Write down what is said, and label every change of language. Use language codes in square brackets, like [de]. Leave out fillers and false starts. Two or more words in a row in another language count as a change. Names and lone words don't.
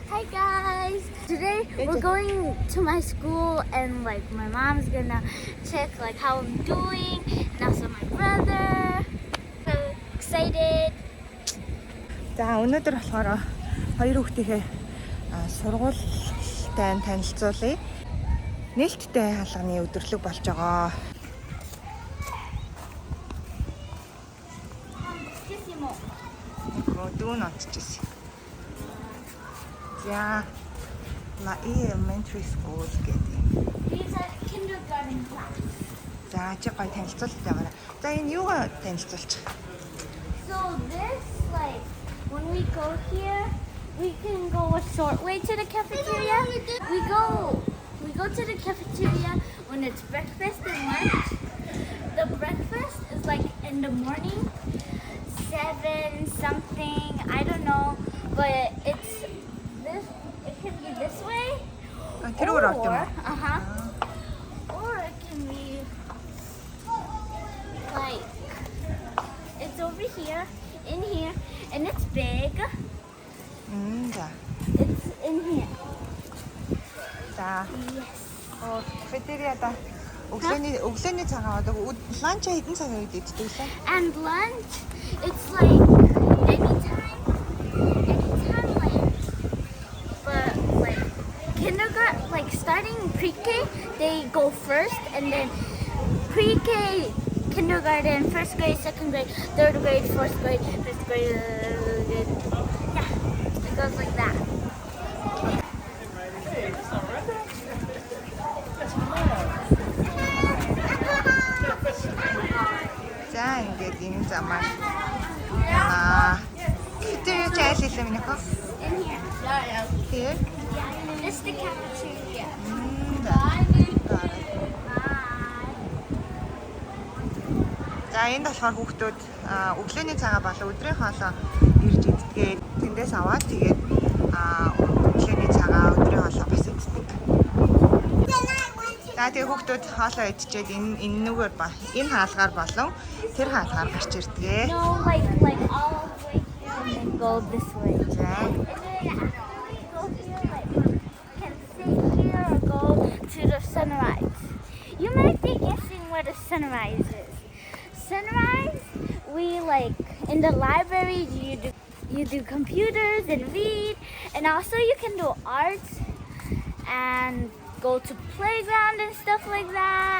[en] Hi guys! Today we're going to my school and like my mom's gonna check like how I'm doing and also my brother. So excited! [mn] За өнөөдөр болохоор хоёр хүүхдийнхээ сургуультай танилцуулъя. Нээлттэй хаалганы өдөрлөг болж байгаа. Дүүн онцчихсэн. За Laie Elementary School гэдэг. [en] These are kindergarten class. [mn] За чи гой танилцуулт яваарай. За энэ юугаа танилцуулчих? [en] So this like when we go here, we can go a short way to the cafeteria. We go to the cafeteria when it's breakfast and lunch. The breakfast is like in the morning, 7 something, I don't know, but it's this. It can be this way, or it can be like it's over here, in here, and it's big. [mn] За. [en] It's in here. [mn] За. [en] Yes. [mn] Кафетериада өглөөний цагаан одоо ланч хэдэн цагийн үед иддэг вэ? [en] And lunch, it's like anytime like, but like kindergarten, like starting pre-K, they go first, and then pre-K, kindergarten, first grade, second grade, third grade, fourth grade, fifth grade, yeah, it goes like that. [mn] За ингээд энэ замаар кафетерия чайл хэлээ минийх үү? [en] In here. Here? Yeah, it's the cafeteria. [mn] За энд болохоор хүүхдүүд өглөөний цагаа болон өдрийн хоолоо ирж иддэг. Тэндээс аваад тэгээд өглөөний цагаа өдрийн хоолоо бас иддэг. За тэгээд хүүхдүүд хоолоо идчихэд энэ нүгээр ба энэ хаалгаар болон тэр хаалгаар гарч ирдэг. [en] No, like all the way here and then go this way. [mn] За. [en] And then after we go here, like can sit here or go to the sunrise. You might be guessing what a sunrise is. Sunrise, we like in the library you do computers and read, and also you can do arts and go to playground and stuff like that.